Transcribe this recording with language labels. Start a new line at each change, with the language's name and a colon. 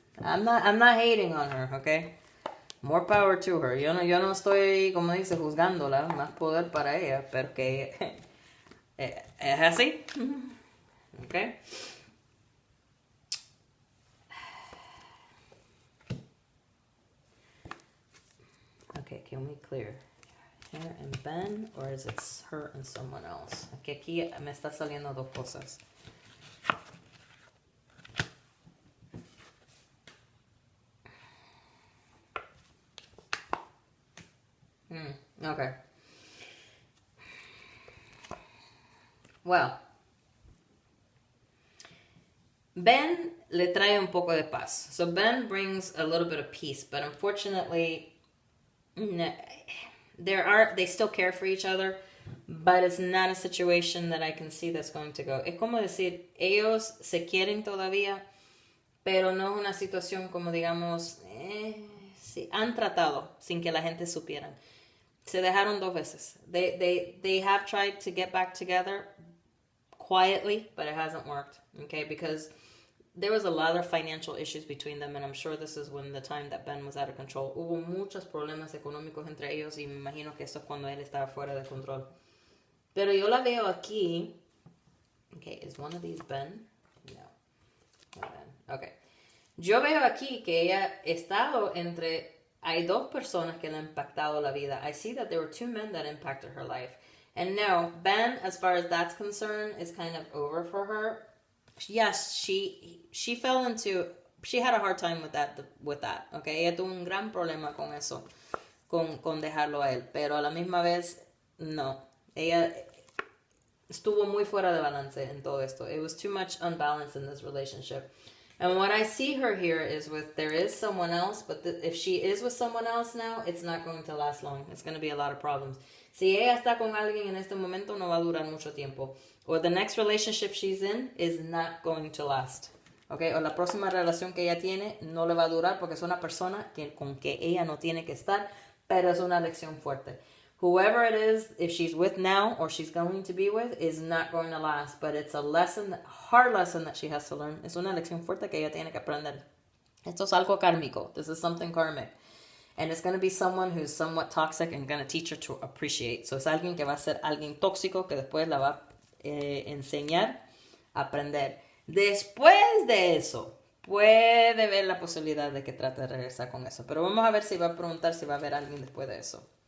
English: I'm not hating on her, okay? More power to her.
Spanish: Yo no estoy, como dice, juzgándola. Más poder para ella. Pero que es así. Okay?
English: Okay, can we clear her and Ben, or is it her and someone else?
Spanish: Que aquí me está saliendo dos cosas.
English: Okay.
Spanish: Well, Ben le trae un poco de paz.
English: So Ben brings a little bit of peace, but unfortunately, they still care for each other, but it's not a situation that I can see that's going to go.
Spanish: Es como decir, ellos se quieren todavía, pero no es una situación como digamos, sí, han tratado sin que la gente supieran. Se dejaron dos veces.
English: They have tried to get back together quietly, but it hasn't worked, okay? Because there was a lot of financial issues between them, and I'm sure this is when the time that Ben was out of control.
Spanish: Hubo muchos problemas económicos entre ellos, y me imagino que eso es cuando él estaba fuera de control. Pero yo la veo aquí.
English: Okay, is one of these Ben? No. Ben. Okay.
Spanish: Yo veo aquí que ella ha estado entre... Hay dos personas que le han impactado la vida.
English: I see that there were two men that impacted her life. And now, Ben, as far as that's concerned, is kind of over for her. Yes, she fell into... She had a hard time with that, okay?
Spanish: Ella tuvo un gran problema con eso, con dejarlo a él. Pero a la misma vez, no. Ella estuvo muy fuera de balance en todo esto.
English: It was too much unbalance in this relationship. And what I see her here is there is someone else, but if she is with someone else now, it's not going to last long. It's going to be a lot of problems.
Spanish: Si ella está con alguien en este momento, no va a durar mucho tiempo.
English: Or the next relationship she's in is not going to last. Okay?
Spanish: O la próxima relación que ella tiene no le va a durar porque es una persona con que ella no tiene que estar, pero es una lección fuerte.
English: Whoever it is, if she's with now or she's going to be with, is not going to last. But it's a hard lesson that she has to learn.
Spanish: Es una lección fuerte que ella tiene que aprender. Esto es algo kármico.
English: This is something karmic. And it's going to be someone who's somewhat toxic and going to teach her to appreciate.
Spanish: So es alguien que va a ser alguien tóxico que después la va a enseñar a aprender. Después de eso, puede ver la posibilidad de que trate de regresar con eso. Pero vamos a ver si va a preguntar si va a haber alguien después de eso.